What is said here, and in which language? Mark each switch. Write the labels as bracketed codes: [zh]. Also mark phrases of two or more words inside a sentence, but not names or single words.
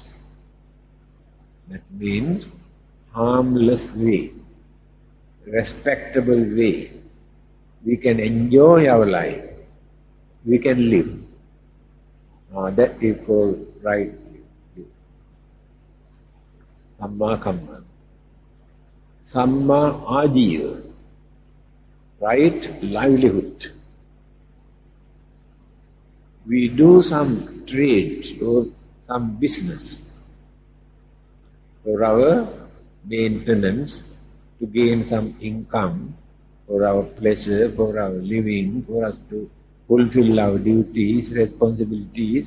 [en] That means harmless way, respectable way. We can enjoy our life, we can live. That is called right living. [pi] Samma kamma. Samma ajiva, [en] right livelihood. We do some trade or some business for our maintenance, to gain some income, for our pleasure, for our living, for us to fulfill our duties, responsibilities.